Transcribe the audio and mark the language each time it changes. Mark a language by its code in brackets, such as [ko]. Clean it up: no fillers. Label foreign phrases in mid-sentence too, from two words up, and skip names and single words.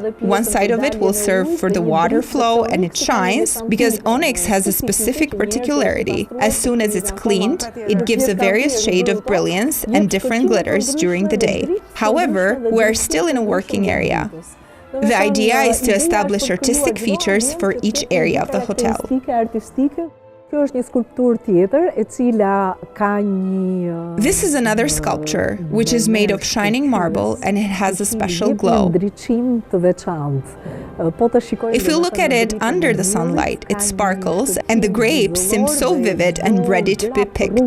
[en] One side of it will serve for the water flow, and it shines because onyx has a specific particularity. As soon as it's cleaned, it gives a various shade of brilliance and different glitters during the day. However, we're still in a working area. The idea is to establish artistic features for each area of the hotel. [sq] Kjo është një skulpturë tjetër e cila ka një [en] This is another sculpture, which is made of shining marble and it has a special glow. [sq] ndriçim të veçantë. Po të shikojmë [en] If we look at it under the sunlight, it sparkles and the grapes seem so vivid and ready to be picked.